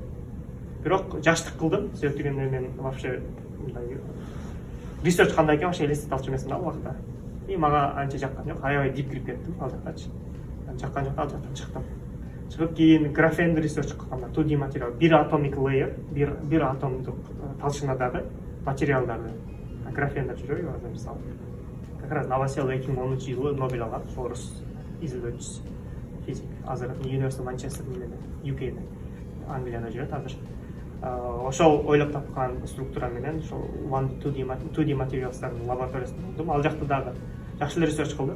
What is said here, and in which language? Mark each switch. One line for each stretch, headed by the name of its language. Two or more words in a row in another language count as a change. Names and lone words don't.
Kyrgyz: Бирок жаштык кылдым, себеби мен вообще мындай research кандай экен, вообще элестете алчу эмесмин ал убакта. И мага анча жаккан жок, аябай дип кирип кеттим ал жактачы. Жаккан жок, ал жактан чыктым. Чыгып кийин графен research кылганда 2D материал, бир
English: atomic layer,
Kyrgyz: бир атомдук талшынадагы материалдарды графенда жүрөбү, мисалы.
Russian: Как раз
Kyrgyz: Новосел 2010-жылы Нобель алган, орус изилдөөчүсү, физик. Азыр University of Manchester UK'де, Англияда жүрөт азыр. Ошол ойлоп тапкан структура менен ошол 2D материалдардын лабораториясында болдум. Ал жакта дагы жакшы research кылдык.